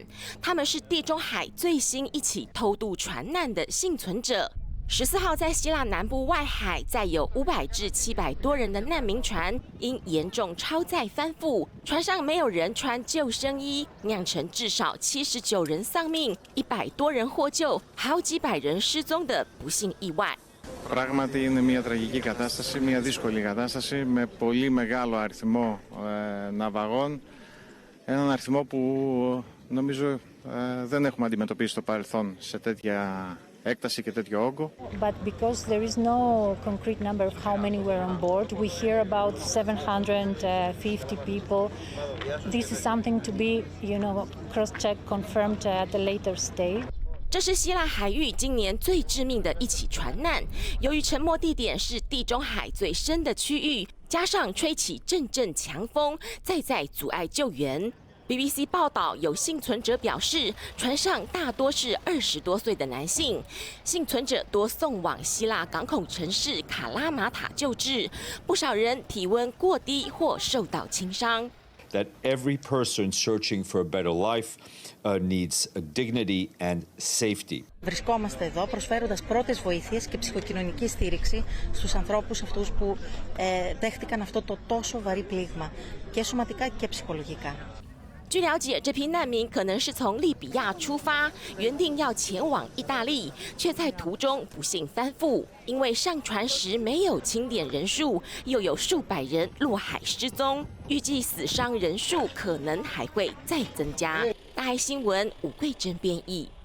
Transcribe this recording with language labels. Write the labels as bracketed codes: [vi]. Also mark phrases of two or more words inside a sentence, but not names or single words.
[zh] 他们是地中海最新一起偷渡船难的幸存者。14号在希腊南部外海，载有500至700多人的难民船因严重超载翻覆，船上没有人穿救生衣，酿成至少79人丧命、100多人获救、好几百人失踪的不幸意外。 [el] Πράγματι είναι μια τραγική κατάσταση, μια δύσκολη κατάσταση με πολύ μεγάλο αριθμό ναυαγών. Έναν αριθμό που νομίζω δεν έχουμε αντιμετωπίσει στο παρελθόν σε τέτοια έκταση και τέτοιο όγκο. [en] But because there is no concrete number of how many were on board, we hear about 750 people. This is something to be, cross-checked, confirmed at a later stage. [zh] 这是希腊海域今年最致命的一起船难。由于沉没地点是地中海最深的区域，加上吹起阵阵强风，再阻碍救援。BBC 报道，有幸存者表示，船上大多是20多岁的男性，幸存者多送往希腊港口城市卡拉马塔救治，不少人体温过低或受到轻伤。 [en] That every person searching for a better life needs dignity and safety. [el] Βρισκόμαστε εδώ προσφέροντας πρώτες βοήθειες και ψυχοκοινωνική στήριξη στους ανθρώπους αυτούς που δέχτηκαν αυτό το τόσο βαρύ πλήγμα και σωματικά και ψυχολογικά. [zh] 据了解，这批难民可能是从利比亚出发，原定要前往意大利，却在途中不幸翻覆。因为上船时没有清点人数，又有数百人落海失踪，预计死伤人数可能还会再增加。大爱新闻吴桂珍编译。